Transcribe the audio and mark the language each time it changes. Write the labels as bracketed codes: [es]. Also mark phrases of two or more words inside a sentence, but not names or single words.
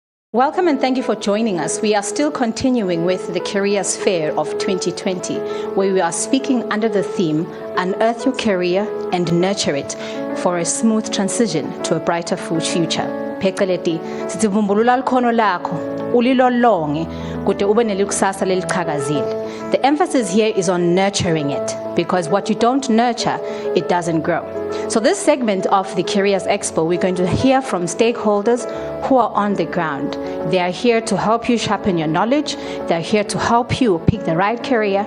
[en] Welcome and thank you for joining us. We are still continuing with the Careers Fair of 2020, where we are speaking under the theme, Unearth Your Career and Nurture It for a Smooth Transition to a Brighter Future. [ss] Phecelezi sizivumbulula likhono lakho ulilolonge kude ube nelikusasa leliqhakazile. [en] The emphasis here is on nurturing it, because what you don't nurture, it doesn't grow. So this segment of the Careers Expo, we're going to hear from stakeholders who are on the ground. They are here to help you sharpen your knowledge. They're here to help you pick the right career.